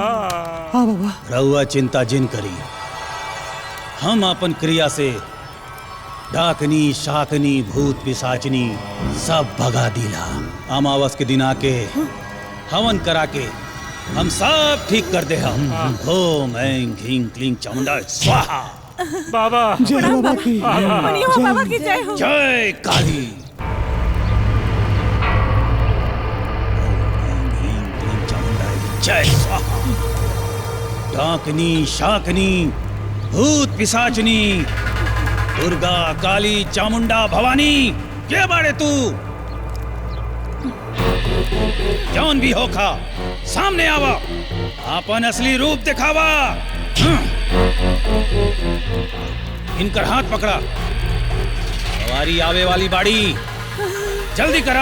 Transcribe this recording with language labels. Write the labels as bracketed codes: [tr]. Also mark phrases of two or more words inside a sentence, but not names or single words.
[bho] हाँ बाबा। रहुआ चिंता जिन करी, हम अपन क्रिया से डाकनी शाकनी भूत पिशाचनी सब भगा दिला। अमावस के दिन आके हवन करा के हम सब ठीक कर दे। [sa] हम ओम ऐं ह्रीं क्लीं चामुंडा स्वाहा। [bho] बाबा जय बाबा की, बाबा की जय हो। जय काली। [sa] ओम ऐं ह्रीं क्लीं चामुंडा जय स्वाहा। [bho] डाकनी शाकनी भूत पिशाचनी दुर्गा काली चामुंडा भवानी के बाड़े तू जौन भी होखा सामने आवा, अपन असली रूप दिखावा। इनकर हाथ पकड़ा, सवारी आवे वाली बाड़ी, जल्दी करा।